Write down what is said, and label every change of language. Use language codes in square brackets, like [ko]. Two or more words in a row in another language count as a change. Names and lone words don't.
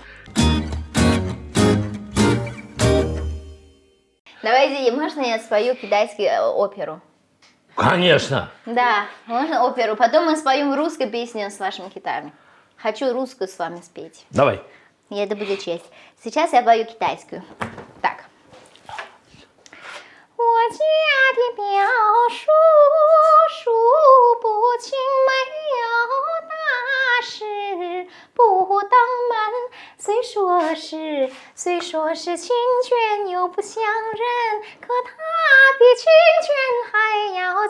[ru] Давайте, можно я спою китайскую оперу? Конечно. Да, можно оперу. Потом мы споем русскую песню с вашими хитами. Хочу русскую с вами спеть. Давай. И это будет честь. Сейчас я пою китайскую. Так. [zh] 家的表述，数不清没有大事不登门。虽说是亲眷又不相认，可他比亲眷还要亲。